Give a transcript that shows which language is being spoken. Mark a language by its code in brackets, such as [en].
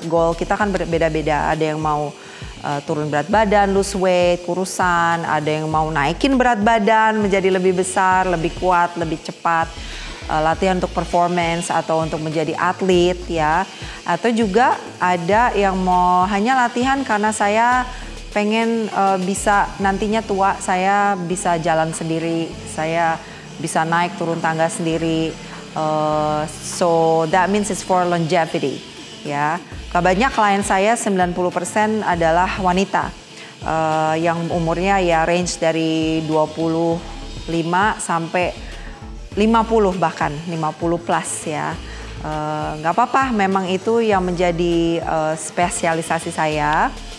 [id] Goal kita kan berbeda-beda, ada yang mau turun berat badan, lose weight, kurusan, ada yang mau naikin berat badan menjadi lebih besar, lebih kuat, lebih cepat, latihan untuk performance atau untuk menjadi atlet ya. Atau juga ada yang mau hanya latihan karena saya pengen bisa nantinya tua saya bisa jalan sendiri, saya bisa naik turun tangga sendiri. [en] So that means it's for longevity ya. [id] Banyak klien saya 90% adalah wanita yang umurnya ya range dari 25 sampai 50 bahkan 50 plus ya. Nggak apa-apa, memang itu yang menjadi spesialisasi saya.